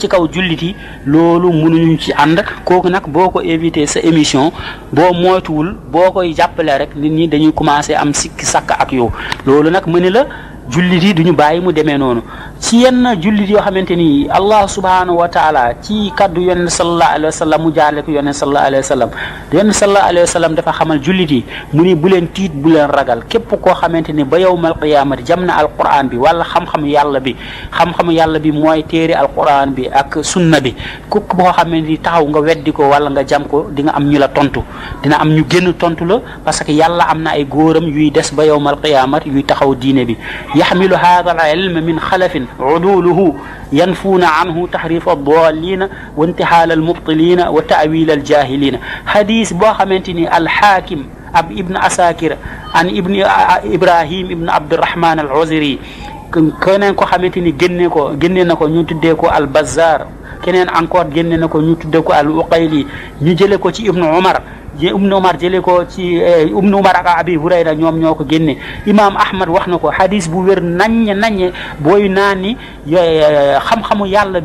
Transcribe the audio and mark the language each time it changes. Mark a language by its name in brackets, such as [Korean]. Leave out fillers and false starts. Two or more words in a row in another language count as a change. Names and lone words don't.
[Wolof] ci kaw jullit yi loolu mënuñu ci ànd kooku nag boo ko éviter sa émission boo moytuwul boo koy jàppale rek nit ñi dañuy commencer am sikki sàkk ak yow loolu nag mu ne la jullit yi duñu bàyyi mu demee noonu ci yenn jullit yoo xamante ni [Arabic] الله سبحانه وتعالى [Wolof] ci kaddu yonent [Arabic] صلى الله عليه وسلم [Wolof] mu jaarle ko yonent [Arabic] صلى الله عليه وسلم [Wolof] yonent [Arabic] صلى الله عليه وسلم [Wolof] dafa xamal jullit yi mu ni bu leen tiit bu leen ragal képp koo xamante ni ba [Arabic] يوم القيامة [Wolof] jam na alquran bi wala xam-xam yàlla bi mooy téere alquran bi ak sunna bi ku boo xamante ni taxaw nga weddi ko wala nga jam ko di nga am ñu la tontu dina am ñu génn tontu la parce que yàlla am na ay góoram yuy des ba [Arabic] يوم القيامة [Wolof] yuy taxaw diine bi [Arabic] يحمل هذا العلم من خلف عدوله ينفون عنه تحريف الضالين وانتحال المبطلين وتأويل الجاهلين حديث بو خامتيني الحاكم ابن عساكر عن ابن إبراهيم ابن عبد الرحمن العزري [Wolof] keneen ko xamanteni génne nako ñu tuddé ko al Bazzar keneen encore génne nako ñu tuddé ko al Uqayli ñu jëlé ko ci Ibn Umar jëlee ko ci Ibn Umar ak Abi Hurayra ñoom ñoo ko génne Imam Ahmad wax na ko hadis bu wér naññ booy naan ni xam-xamu yàlla